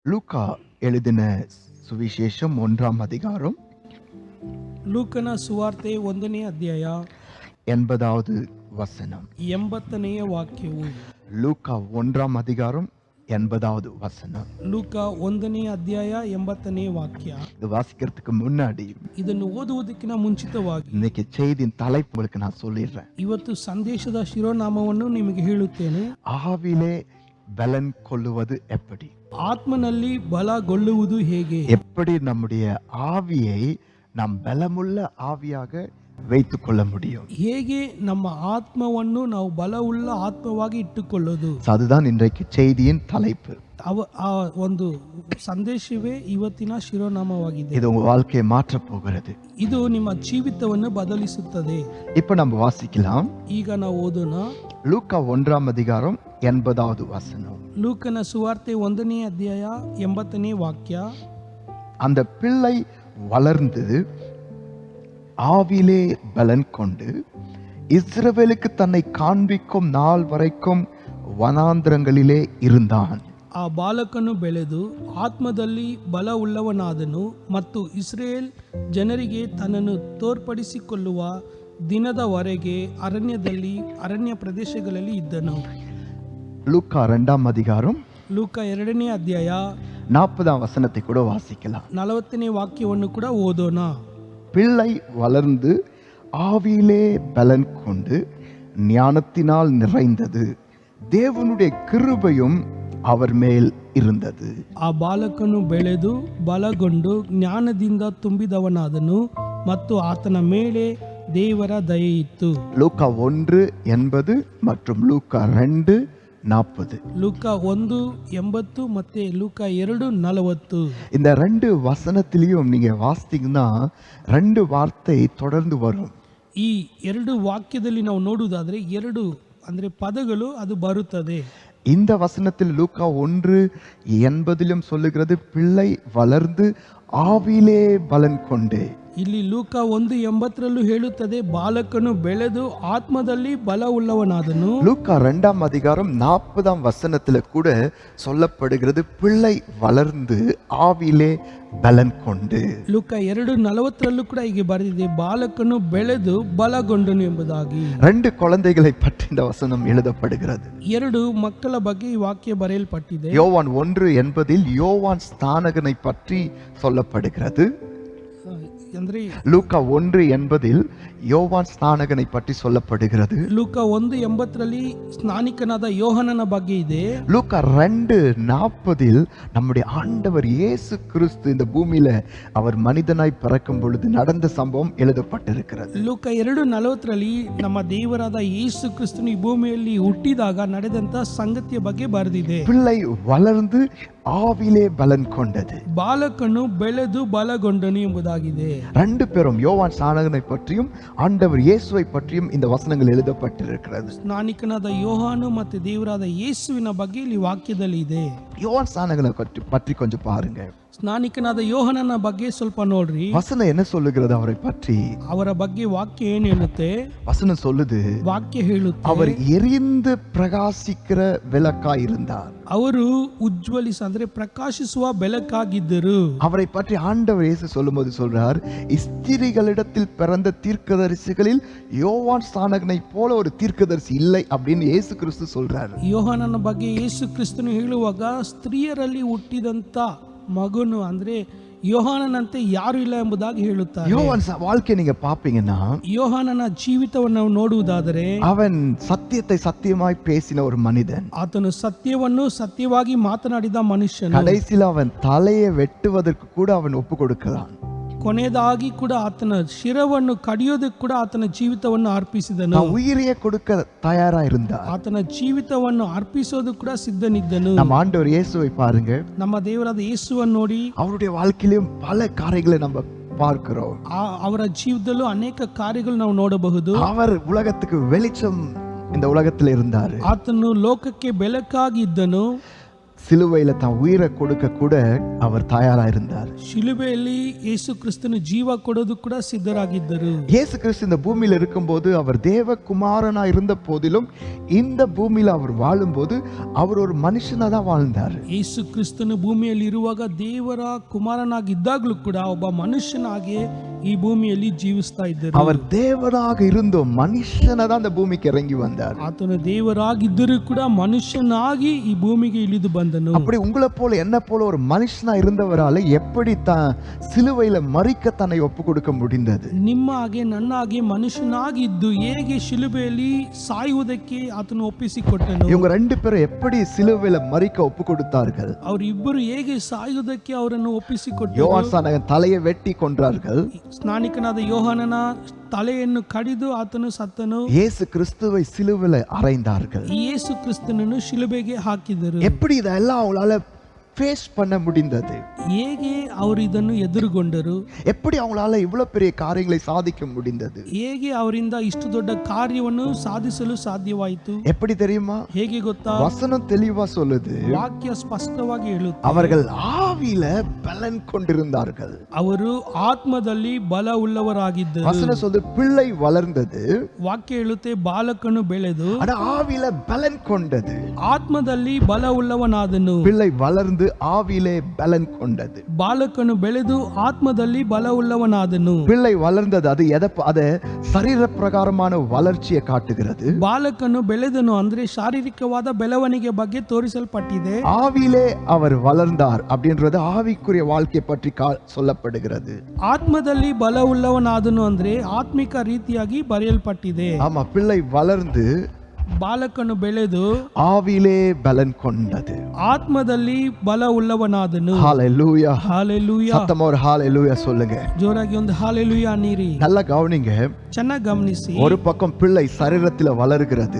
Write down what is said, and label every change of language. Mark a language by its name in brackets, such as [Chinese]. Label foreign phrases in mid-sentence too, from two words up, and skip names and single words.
[Tamil] லூக்கா எழுதின சுவிசேஷம் 1 [Kannada] ಲೂಕನ ಸುವಾರ್ತೆ 1ನೇ ಅಧ್ಯಾಯ [Tamil] 80வது வசனம். [Kannada] 80ನೇ ವಾಕ್ಯವು. [Tamil] லூக்கா 1 வசனம். [Kannada] ಲೂಕ 1ನೇ ಅಧ್ಯಾಯ 80ನೇ ವಾಕ್ಯ. [Tamil] இது வாசிக்கிறதுக்கு முன்னாடி [Kannada] ಇದನ್ನು ಓದುವುದಕ್ಕಿಂತ ಮುಂಚಿತವಾಗಿ [Tamil] இன்னைக்கு செய்தியின் தலைப்பு உங்களுக்கு நான் சொல்லிடுறேன். [Kannada] ಇವತ್ತು ಸಂದೇಶದ ಶಿರೋನಾಮವನ್ನು ನಿಮಗೆ ಹೇಳುತ್ತೇನೆ. [Tamil] ஆவிலே பலன் கொள்ளுவது எப்படி, [Kannada] ಆತ್ಮನಲ್ಲಿ ಬಲಗೊಳ್ಳುವುದು ಹೇಗೆ, [Tamil] எப்படி நம்முடைய ஆவியை நாம் பலமுள்ள ஆவியாக வைத்துக் கொள்ள முடியும், [Kannada] ಹೇಗೆ ನಮ್ಮ ಆತ್ಮವನ್ನು ನಾವು ಬಲವುಳ್ಳ ಆತ್ಮವಾಗಿ ಇಟ್ಟುಕೊಳ್ಳೋದು. [Tamil] அதுதான் இன்றைக்கு செய்தியின் தலைப்பு. [Kannada] ಆ ಒಂದು ಸಂದೇಶವೇ ಇವತ್ತಿನ ಶಿರೋನಾಮವಾಗಿದೆ. [Tamil] இது உங்க வாழ்க்கையை மாற்றப் போகிறது. [Kannada] ಇದು ನಿಮ್ಮ ಜೀವಿತವನ್ನು ಬದಲಿಸುತ್ತದೆ. [Tamil] இப்ப நம்ம வாசிக்கலாம். [Kannada] ಈಗ ನಾವು ಓದೋಣ. [Tamil] லூக்கா 1 வசனம். [Kannada] ಲೂಕನ ಸುವಾರ್ತೆ 1ನೇ ಅಧ್ಯಾಯ 80ನೇ ವಾಕ್ಯ. [Tamil] அந்த பிள்ளை வளர்ந்து ஆவிலே பலன் கொண்டு இஸ்ரவேலுக்கு தன்னை காண்பிக்கும் நாள் வரைக்கும் வனாந்திரங்களிலே இருந்தான். [Kannada] ಆ ಬಾಲಕನು ಬೆಳೆದು ಆತ್ಮದಲ್ಲಿ ಬಲವುಳ್ಳವನಾದನು ಮತ್ತು ಇಸ್ರೇಲ್ ಜನರಿಗೆ ತನ್ನನ್ನು ತೋರ್ಪಡಿಸಿಕೊಳ್ಳುವ ದಿನದವರೆಗೆ ಅರಣ್ಯ ಪ್ರದೇಶಗಳಲ್ಲಿ ಇದ್ದನು. [Tamil] லூக்கா 2 [Kannada] ಲೂಕ 2ನೇ ಅಧ್ಯಾಯ [Tamil] 40 வசனத்தை கூட வாசிக்கலாம். [Kannada] 40ನೇ ವಾಕ್ಯವನ್ನು ಕೂಡ ಓದೋಣ. [Tamil] பிள்ளை வளர்ந்து ஆவியிலே பலன் கொண்டு ஞானத்தினால் நிறைந்தது, தேவனுடைய கிருபையும் அவர் மேல் இருந்தது. [Kannada] ಆ ಬಾಲಕನು ಬೆಳೆದು ಬಲಗೊಂಡು ಜ್ಞಾನದಿಂದ ತುಂಬಿದವನಾದನು ಮತ್ತು ಆತನ ಮೇಲೆ ದೇವರ ದಯೆಯಿತ್ತು. [Tamil] லூக்கா 1:80 மற்றும் லூக்கா 2:40. [Kannada] ಲೂಕ 1:80 ಮತ್ತೆ ಲೂಕ 2:40. [Tamil] இந்த 2 வசனத்திலையும் நீங்க வாசித்தீங்கன்னா 2 வார்த்தை தொடர்ந்து வரும். [Kannada] ಈ 2 ವಾಕ್ಯದಲ್ಲಿ ನಾವು ನೋಡುವುದಾದ್ರೆ 2 ಅಂದ್ರೆ ಪದಗಳು ಅದು ಬರುತ್ತದೆ. [Tamil] இந்த வசனத்தில் லூக்கா 1:80 சொல்லுகிறது பிள்ளை வளர்ந்து ஆவியிலே பலன் கொண்டு. [Kannada] ಇಲ್ಲಿ ಲೂಕ 1:80 ಹೇಳುತ್ತದೆ ಬಾಲಕನು ಬೆಳೆದು ಆತ್ಮದಲ್ಲಿ ಬಲವುಳ್ಳವನಾದನು. [Tamil] லூக்கா 2 வசனத்துல கூட சொல்லப்படுகிறது பிள்ளை வளர்ந்து ஆவியிலே பலன் கொண்டு. [Kannada] ಲೂಕ 2:40 ಕೂಡ ಹೀಗೆ ಬರೆದಿದೆ, ಬಾಲಕನು ಬೆಳೆದು ಬಲಗೊಂಡನು ಎಂಬುದಾಗಿ. [Tamil] 2 குழந்தைகளை பற்றி இந்த வசனம் எழுதப்படுகிறது. [Kannada] 2 ಮಕ್ಕಳ ಬಗ್ಗೆ ಈ ವಾಕ್ಯ ಬರೆಯಲ್ಪಟ್ಟಿದೆ. [Tamil] யோவான் 1:80 யோவான் ஸ்நானகனை பற்றி சொல்லப்படுகிறது. [Kannada] ಅಂದ್ರೆ [Tamil] லூக்கா 1:80 யோவான் ஸ்நானகனை பற்றி சொல்லப்படுகிறது. [Kannada] ಲೂಕ 1:80 ಸ್ನಾನಿಕನಾದ ಯೋಹನನ ಬಗ್ಗೆ ಇದೆ. [Tamil] லூக்கா 2:40 நம்முடைய ஆண்டவர் இயேசு கிறிஸ்து இந்த பூமியில அவர் மனிதனாய் பிறக்கும் பொழுது நடந்த சம்பவம் எழுதப்பட்டிருக்கிறது. [Kannada] ಲೂಕ 2:40 ನಮ್ಮ ದೇವರಾದ ಯೇಸು ಕ್ರಿಸ್ತನು ಈ ಭೂಮಿಯಲ್ಲಿ ಹುಟ್ಟಿದಾಗ ನಡೆದಂತ ಸಂಗತಿಯ ಬಗ್ಗೆ ಬರೆದಿದೆ. [Tamil] பிள்ளை வளர்ந்து ஆவிலே பலன் கொண்டது, [Kannada] ಬಾಲಕನು ಬೆಳೆದು ಬಲಗೊಂಡನು ಎಂಬುದಾಗಿದೆ. [Tamil] 2 பேரும் யோவான் ஸ்நானகனை பற்றியும் ஆண்டவர் இயேசுவை பற்றியும் இந்த வசனங்கள் எழுதப்பட்டிருக்கிறது. [Kannada] ಸ್ನಾನಿಕನಾದ ಯೋಹಾನು ಮತ್ತು ದೇವರಾದ ಯೇಸುವಿನ ಬಗ್ಗೆ ಇಲ್ಲಿ ವಾಕ್ಯದಲ್ಲಿ ಇದೆ. [Tamil] யோவான் ஸ்நானகனை பற்றி கொஞ்சம் பாருங்க. [Kannada] ಸ್ನಾನಿಕನಾದ ಯೋಹನನ ಬಗ್ಗೆ ಸ್ವಲ್ಪ ನೋಡ್ರಿ. [Tamil] வசனம் என்ன சொல்லுகிறது அவரை பற்றி? [Kannada] ಅವರ ಬಗ್ಗೆ ವಾಕ್ಯ ಏನ್ ಹೇಳುತ್ತೆ? [Tamil] வசனம் சொல்லுது, [Kannada] ವಾಕ್ಯ ಹೇಳುತ್ತೆ [Tamil] அவர் எரிந்து பிரகாசிக்கிற விளக்காய் இருந்தார். [Kannada] ಅವರು ಅಂದ್ರೆ ಪ್ರಕಾಶಿಸುವ ಬೆಳಕಾಗಿದ್ದರು. [Tamil] அவரை பற்றி ஆண்டவர் இயேசு சொல்லும்போது சொல்றார், ஸ்திரீகளிடத்தில் பிறந்த தீர்க்கதரிசிகளில் யோவான் ஸ்நானகனை போல ஒரு தீர்க்கதரிசி இல்லை அப்படின்னு இயேசு கிறிஸ்து சொல்றாரு. [Kannada] ಯೋಹಾನನ ಬಗ್ಗೆ ಯೇಸು ಕ್ರಿಸ್ತನು ಹೇಳುವಾಗ ಸ್ತ್ರೀಯರಲ್ಲಿ ಹುಟ್ಟಿದಂತ ಮಗನು ಅಂದ್ರೆ ಯೋಹಾನನಂತೆ ಯಾರು ಇಲ್ಲ ಎಂಬುದಾಗಿ ಹೇಳುತ್ತಾರೆ. [Tamil] யோவான் வாழ்க்கை நீங்க பாப்பீங்கன்னா, [Kannada] ಯೋಹಾನನ ಜೀವಿತವನ್ನು ನೋಡುವುದಾದರೆ [Tamil] அவன் சத்தியத்தை சத்தியமாய் பேசின ஒரு மனிதன். [Kannada] ಆತನು ಸತ್ಯವನ್ನು ಸತ್ಯವಾಗಿ ಮಾತನಾಡಿದ ಮನುಷ್ಯನು. [Tamil] கடைசியில் அவன் தலையை வெட்டுவதற்கு கூட அவன் ஒப்பு கொடுக்கிறான். [Kannada] ಕೊನೆಯದಾಗಿ ಕೂಡ ಆತನ ಶಿರವನ್ನು ಕಡಿಯೋದಕ್ಕೆ ಕೂಡ ಆತನ ಜೀವಿತವನ್ನು ಅರ್ಪಿಸಿದನು. [Tamil] உயிரையே கொடுக்க தயாரா இருந்தார். [Kannada] ಆತನ ಜೀವಿತವನ್ನು ಅರ್ಪಿಸೋದು ಕೂಡ ಸಿದ್ಧನಿದ್ದನು. [Tamil] நம்ம ஆண்டவர் இயேசுவை பாருங்க. [Kannada] ನಮ್ಮ ದೇವರಾದ ಯೇಸುವನ್ನು ನೋಡಿ [Tamil] அவருடைய வாழ்க்கையிலும் பல காரியங்களை நம்ம பார்க்கிறோம். [Kannada] ಅವರ ಜೀವಿತದಲ್ಲೂ ಅನೇಕ ಕಾರ್ಯಗಳು ನಾವು ನೋಡಬಹುದು. [Tamil] அவர் உலகத்துக்கு வெளிச்சம் இந்த உலகத்தில் இருந்தார். [Kannada] ಆತನು ಲೋಕಕ್ಕೆ ಬೆಳಕಾಗಿ ಇದ್ದನು. [Tamil] சிலுவையில தான் உயிரை கொடுக்க கூட அவர் தயாரா இருந்தார். [Kannada] ಶಿಲುಬೆಯಲ್ಲಿ ಯೇಸು ಕ್ರಿಸ್ತನು ಜೀವ ಕೊಡೋದು ಕೂಡ ಸಿದ್ಧರಾಗಿದ್ದರು. [Tamil] இயேசு கிறிஸ்து இந்த பூமியில இருக்கும்போது அவர் தேவகுமாரனா இருந்த போதிலும் இந்த பூமியில அவர் வாழும்போது அவர் ஒரு மனுஷனா தான் வாழ்ந்தார். [Kannada] ಯೇಸು ಕ್ರಿಸ್ತನು ಭೂಮಿಯಲ್ಲಿ ಇರುವಾಗ ದೇವರ ಕುಮಾರನಾಗಿದ್ದಾಗಲೂ ಕೂಡ ಒಬ್ಬ ಮನುಷ್ಯನಾಗಿ ಈ ಭೂಮಿಯಲ್ಲಿ ಜೀವಿಸ್ತಾ ಇದ್ದರು. [Tamil] அவர் தேவனாக இருந்தோ மனுஷனா தான் இந்த பூமிக்கு இறங்கி வந்தார். [Kannada] ಆತನು ದೇವರಾಗಿದ್ದರೂ ಕೂಡ ಮನುಷ್ಯನಾಗಿ ಈ ಭೂಮಿಗೆ ಇಳಿದು ಬಂದನು. [Tamil] அப்படி உங்களை போல என்ன போல ஒரு மனுஷனா இருந்தவரால எப்படி தான் சிலுவையில மரிக்க தன்னை ஒப்பு கொடுக்க முடிந்தது? [Kannada] ನಿಮ್ಮ ಹಾಗೆ ನನ್ನ ಹಾಗೆ ಮನುಷ್ಯನಾಗಿದ್ದು ಹೇಗೆ ಶಿಲುಬೆಯಲ್ಲಿ ಸಾಯುವುದಕ್ಕೆ ಆತನು ಒಪ್ಪಿಸಿಕೊಟ್ಟನು? [Tamil] இவங்க ரெண்டு பேரும் எப்படி சிலுவையில மரிக்க ஒப்பு கொடுத்தார்கள்? [Kannada] ಅವರಿಬ್ಬರು ಹೇಗೆ ಸಾಯುವುದಕ್ಕೆ ಅವರನ್ನು ಒಪ್ಪಿಸಿಕೊಟ್ಟರು? [Tamil] யோவான் ஸ்நானகன் தலையை வெட்டி கொன்றார்கள். [Kannada] ಸ್ನಾನಿಕನಾದ ಯೋಹಾನನ ತಲೆಯನ್ನು ಕಡಿದು ಆತನು ಸತ್ತನು. [Tamil] இயேசு கிறிஸ்துவை சிலுவையில அறைந்தார்கள். [Kannada] ಯೇಸು ಕ್ರಿಸ್ತನನ್ನು ಶಿಲುಬೆಗೆ ಹಾಕಿದರು. [Tamil] எப்படி இதெல்லாம் அவங்களால ஃபேஸ் பண்ண முடிந்தது? [Kannada] ಹೇಗೆ ಅವರು ಇದನ್ನು ಎದುರುಗೊಂಡರು? [Tamil] எப்படி அவங்களால இவ்வளவு பெரிய காரியங்களை சாதிக்க முடிந்தது? [Kannada] ಹೇಗೆ ಅವರಿಂದ ಇಷ್ಟು ದೊಡ್ಡ ಕಾರ್ಯವನ್ನು ಸಾಧಿಸಲು ಸಾಧ್ಯವಾಯಿತು? [Tamil] எப்படி தெரியுமா? [Kannada] ಹೇಗೆ ಗೊತ್ತಾ? [Tamil] வசனம் தெளிவா சொல்லுது, [Kannada] ವಾಕ್ಯ ಸ್ಪಷ್ಟವಾಗಿ ಹೇಳುತ್ತೆ, [Tamil] அவர்கள் ஆவியில பலன் கொண்டிருந்தார்கள். [Kannada] ಅವರು ಆತ್ಮದಲ್ಲಿ ಬಲ ಉಳ್ಳವರಾಗಿದ್ದರು. [Tamil] வசனம் சொல்லுது பிள்ளை வளர்ந்தது, [Kannada] ವಾಕ್ಯ ಹೇಳುತ್ತೆ ಬಾಲಕನು ಬೆಳೆದು [Tamil] ஆனா ஆவியில பலன் கொண்டது. [Kannada] ಆತ್ಮದಲ್ಲಿ ಬಲ ಉಳ್ಳವನಾದನು. [Tamil] பிள்ளை வளர்ந்து ஆவியிலே பலன் கொண்டது. [Kannada] ಬಾಲಕನು ಬೆಳೆದು ಆತ್ಮದಲ್ಲಿ ಬಲ ಉಳ್ಳವನಾದನು. [Tamil] பிள்ளை வளர்ந்தது அது அது சரீர பிரகாரமான வளர்ச்சியை காட்டுகிறது. [Kannada] ಬಾಲಕನು ಬೆಳೆದನು ಅಂದ್ರೆ ಶಾರೀರಿಕವಾದ ಬೆಳವಣಿಗೆ ಬಗ್ಗೆ ತೋರಿಸಲ್ಪಟ್ಟಿದೆ. [Tamil] ஆவியிலே அவர் வளர்ந்தார் அப்படின்றது ஆவிக்குரிய வாழ்க்கையை பற்றி சொல்லப்படுகிறது. [Kannada] ಆತ್ಮದಲ್ಲಿ ಬಲ ಉಳ್ಳವನಾದನು ಅಂದ್ರೆ ಆತ್ಮಿಕ ರೀತಿಯಾಗಿ ಬರೆಯಲ್ಪಟ್ಟಿದೆ. [Tamil] ஆமா, பிள்ளை வளர்ந்து [Kannada] ಬಾಲಕನು ಬೆಳೆದು [Tamil] ஆவியிலே பலன் கொண்டது. [Kannada] ಆತ್ಮದಲ್ಲಿ ಬಲ ಉಳ್ಳವನಾದನು. [Tamil] ஹalleluya, [Kannada] ಹಾಲೆಲೂಯಾ. [Tamil] சத்தமா ஒரு ஹalleluya சொல்லுங்க. [Kannada] ಜೋರಾಗಿ ಒಂದು ಹಾಲೆಲೂಯಾ ಅನ್ನಿರಿ. [Tamil] நல்லா கவனிங்க. [Kannada] ಚೆನ್ನಾಗಿ ಗಮನಿಸಿ. [Tamil] ஒரு பக்கம் பிள்ளை சரீரத்தில் வளருகிறது,